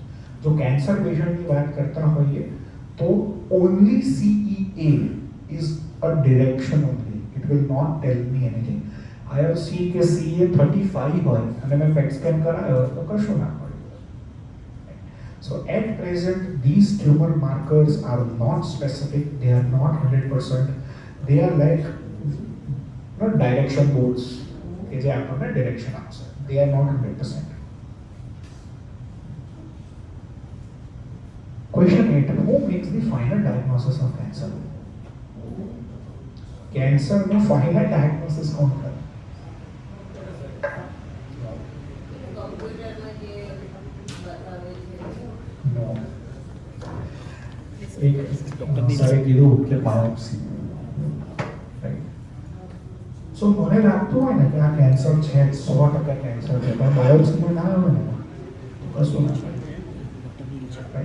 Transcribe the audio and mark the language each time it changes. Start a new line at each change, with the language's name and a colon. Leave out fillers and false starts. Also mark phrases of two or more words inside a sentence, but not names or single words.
English: જો cancer patientની
Gujarati: વાત કરતા હોઈએ તો
English: only CEA is a direction only, it will not tell me anything. I have seen
Gujarati: કે CA 35 હોય અને મેં
English: PET scan
Gujarati: કરાયો તો કશું ના મળ્યું.
English: So at present these tumor markers are not specific, they are not 100%, they are like direction boards
Gujarati: કે જે આપણને ડિરેક્શન આપશે.
English: They are not 100%. Question 8. Who makes the final diagnosis of cancer?
Gujarati: Cancer નો
English: final diagnosis
Gujarati: કોણ કરે?
English: No.
Gujarati: એક સાહેબ કીધું કે બાયોપ્સી. સો મને લાગતું હોય ને કે આ કેન્સર છે, 100% કેન્સર છે, પણ બાયોપ્સીમાં ના આવે ને તો કશું ના થાય.